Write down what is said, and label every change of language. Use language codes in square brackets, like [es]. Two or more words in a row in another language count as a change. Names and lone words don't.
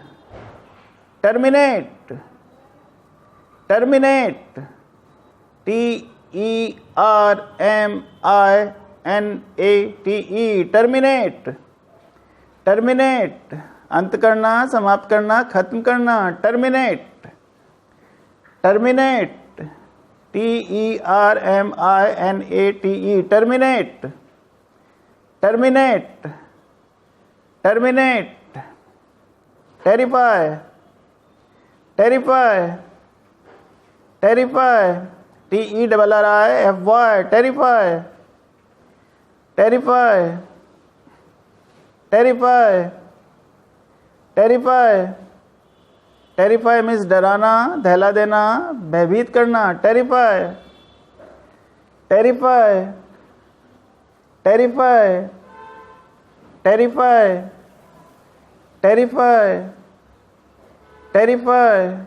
[en] terminate, terminate, TERMINATE, terminate, terminate, [hi] अंत करना, समाप्त करना, खत्म करना। [en] terminate, terminate, TERMINATE, terminate, terminate, terminate, terrify, terrify, terrify, TERRIFY, terrify, terrify, terrify, terrify, terrify means [hi] डराना, दहला देना, भयभीत करना, [en] terrify, terrify, terrify, terrify, terrify, terrify,